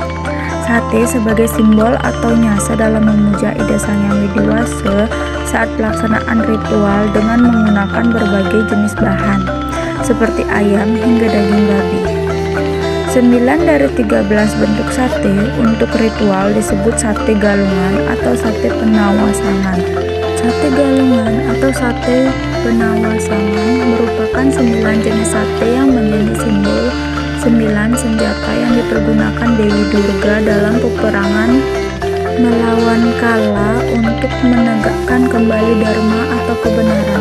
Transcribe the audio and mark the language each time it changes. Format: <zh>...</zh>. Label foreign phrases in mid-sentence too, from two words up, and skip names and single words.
<id>Sate sebagai simbol atau nyasa dalam memuja ide Sang Yang Widi Wasa saat pelaksanaan ritual dengan menggunakan berbagai jenis bahan seperti ayam hingga daging babi. 9 dari 13 bentuk sate untuk ritual disebut sate galungan atau sate penawasangan. Sate galungan atau sate penawasangan merupakan 9 jenis sate yang menjadi simbol 9 senjata yang dipergunakan Dewi Durga dalam peperangan melawan Kala untuk menegakkan kembali dharma atau kebenaran.</id>